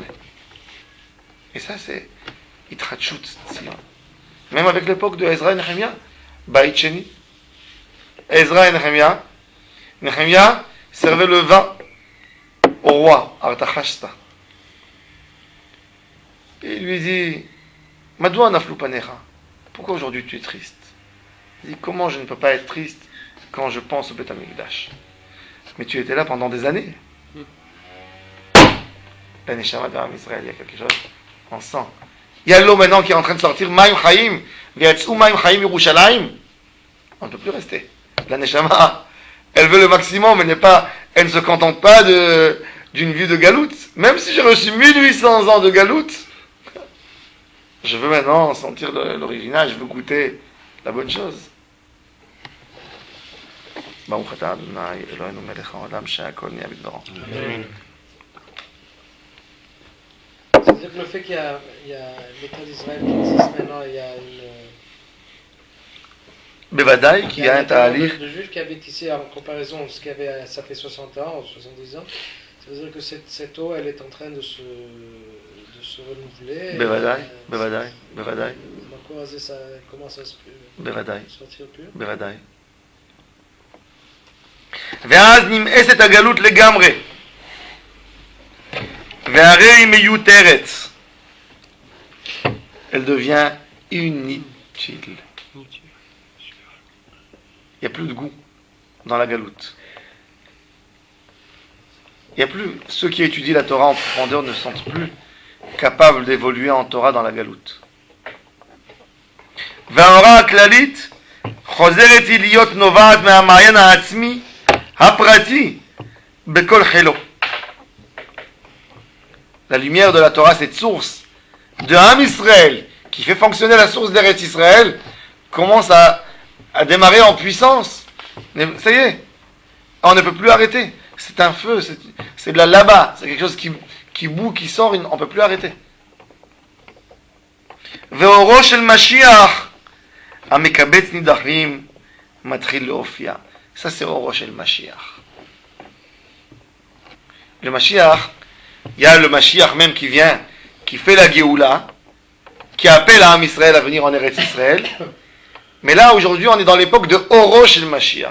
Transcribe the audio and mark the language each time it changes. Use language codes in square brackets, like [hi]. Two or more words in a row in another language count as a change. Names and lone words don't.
[fr] Et ça, c'est [he] התרתחות ציון. [fr] Même avec l'époque de Ezra et Nehemia, [he] בית שני. [fr] Ezra et Nehemia servait le vin au roi Artachashsta. Et il lui dit, [he] מדוע נפלו פניך, [fr] pourquoi aujourd'hui tu es triste? Il dit, comment je ne peux pas être triste quand je pense au [he] בית המקדש? [fr] Mais tu étais là pendant des années. La Neshama d'Am Israël, il y a quelque chose, on sent. Il y a l'eau maintenant qui est en train de sortir, [he] מים חיים, ויצאו מים חיים ירושלים. [fr] On ne peut plus rester. La Neshama, elle veut le maximum, elle ne se contente pas d'une vie de galoute. Même si j'ai reçu 1800 ans de galoute, je veux maintenant sentir l'original, je veux goûter la bonne chose. [he] ברוך אתה אדוני אלוהינו מלך העולם שהכל נהיה בדברו. [fr] C'est-à-dire que le fait qu'il y a l'État d'Israël qui existe maintenant, il y a [he] בוודאי, כי היה תהליך. [fr] Le juif qui habite ici en comparaison de ce qu'il y avait, ça fait 60 ans ou 70 ans, ça veut dire que cette eau, elle est en train de se renouveler. בוודאי. Pourquoi ça commence à se בוודאי. sortir plus? [he] בוודאי. ואז נמאסת הגלות לגמרי. והרי היא מיותרת. [fr] Elle devient inutile. Il n'y a plus de goût dans la galoute. Il n'y a plus, ceux qui étudient la Torah en profondeur ne sont plus capables d'évoluer en Torah dans la galoute. [he] וההוראה הכללית חוזרת היא להיות נובעת מהמעיין העצמי הפרטי בכל חילו. [fr] la lumière de la Torah, cette source de Am Israël, qui fait fonctionner la source d'Eretz Israël, commence à démarrer en puissance. Mais ça y est, on ne peut plus arrêter. C'est un feu, c'est de la lava, c'est quelque chose qui boue, qui sort, on ne peut plus arrêter. [he] ואורו של משיח, המקבץ נידחים מתחיל להופיע. [fr] Ça c'est [he] אורו של משיח. [fr] Le Mashiach, il y a le Mashiach même qui vient, qui fait la Géoula, qui appelle à Am Israël à venir en Eretz Israël. Mais là, aujourd'hui, on est dans l'époque de [he] אורו של משיח.